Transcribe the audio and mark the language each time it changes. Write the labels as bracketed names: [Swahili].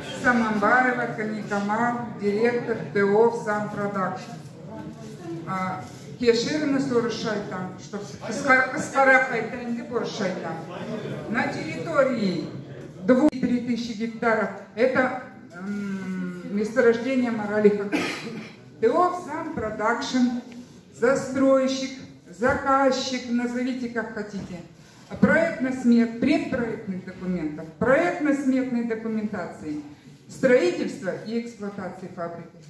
[Russian] Саманбаева Каникамал, директор ТО «Сампродакшн». [Kazakh] Кешіріңіз орыс айтам, [Russian] чтобы [Kazakh] қысқарақ айтайын деп орыс айтам. [Russian] На территории 2-3 гектаров это месторождение Маралиха. ТО «Сампродакшн», застройщик, заказчик, назовите как хотите. Предпроектных документов, проектно-сметной документации, строительства и эксплуатации фабрики.